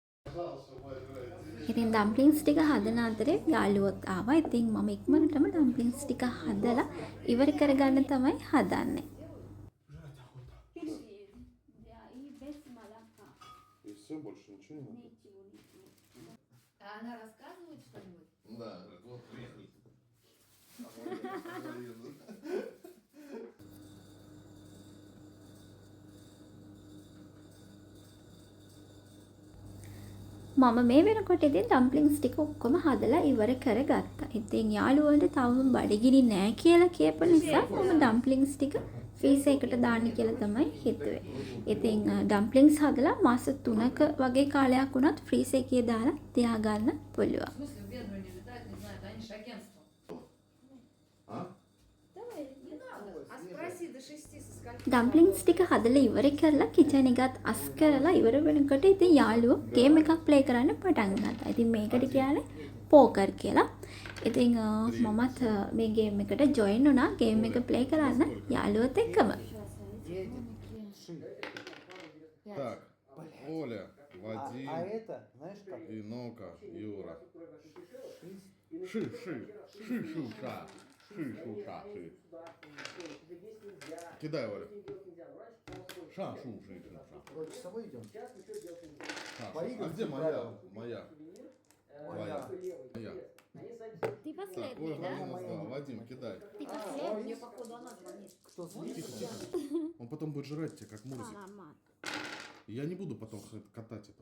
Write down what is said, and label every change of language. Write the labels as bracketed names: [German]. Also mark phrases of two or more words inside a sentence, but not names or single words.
[Sinhala] ඉතින් ඩම්ප්ලින්ග්ස් ටික හදන අතරේ යාළුවොත් ආවා. ඉතින් මම ඉක්මනටම ඩම්ප්ලින්ග්ස් ටික හදලා ඉවර කරගන්න තමයි හදන්නේ. [Russian] И все, больше ничего не надо? А она рассказывает что-нибудь? Да, вот приехали. [Sinhala] මම මේ වෙනකොට ඉතින් ඩම්ප්ලින්ග්ස් ටික ඔක්කොම හදලා ඉවර කරගත්තා. ඉතින් යාළුවන්ට තවම බඩගිනි නෑ කියලා කියපු නිසා මම ඩම්ප්ලින්ග්ස් ටික ෆ්‍රීසර් එකට දාන්න කියලා තමයි හිතුවේ. ඉතින් ඩම්ප්ලින්ග්ස් හදලා මාස 3ක වගේ කාලයක් වුණත් ෆ්‍රීසර් එකේ දාලා තියාගන්න පුළුවන්. [Russian] В смысле, в Венгрию не летают, не знаю, да они же агентство. А? Давай, не надо. А спроси до 6 со скольки. [Sinhala] ඩම්ප්ලින්ග්ස් ටික හදලා ඉවර කරලා කිචන් එකත් අස් කරලා ඉවර වෙනකොට ඉතින් යාළුවෝ ගේම් එකක් ප්ලේ කරන්න පටන් ගත්තා. ඉතින් මේකට කියන්නේ පෝකර් කියලා. ඉතින් මමත් මේ ගේම් එකට ජොයින් වුණා ගේම් එක ප්ලේ කරන්න යාළුවොත් එක්කම. [Russian] Так, Оля, Вадим А это, знаешь как? и Нока, Юра. Ши-ша. Ши. Кидай, Оля. Ша-шу-ши. Вот часовой идем? А Поиграть где моя? правила. Моя. Моя. Моя. Ти Так, Ольга минус 2. Вадим, кидай. Мне походу она звонит. Кто звонит? Тихо, тихо. Он потом будет жрать тебя, как Мурзик. И я не буду потом катать этого